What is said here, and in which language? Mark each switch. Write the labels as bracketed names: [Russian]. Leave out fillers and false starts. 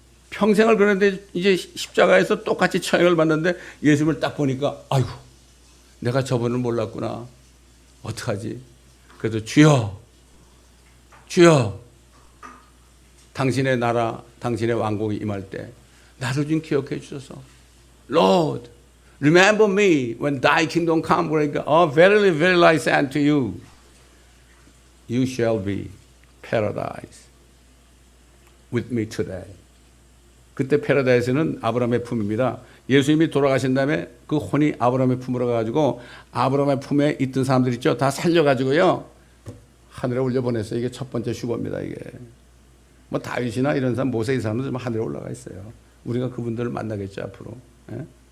[Korean] 평생을 그랬는데 이제 십자가에서 똑같이 처형을 받는데 예수님을 딱 보니까 아이고 내가 저분을 몰랐구나. 어떡하지? 그래도 주여 주여 당신의 나라 당신의 왕국이 임할 때 나를 좀 기억해 주소서. [English] Lord, remember me when thy kingdom come. 그러니까 verily, verily I say unto you, you shall be paradise with me today. [Korean] 그때 패러다이스는 아브라함의 품입니다. 예수님이 돌아가신 다음에 그 혼이 아브라함의 품으로 가가지고 아브라함의 품에 있던 사람들 있죠. 다 살려가지고요. 하늘에 올려보냈어요. 이게 첫 번째 슈거입니다. 이게. 뭐 다윗이나 이런 사람, 모세 이 사람은 좀 하늘에 올라가 있어요. 우리가 그분들을 만나겠죠, 앞으로. 예?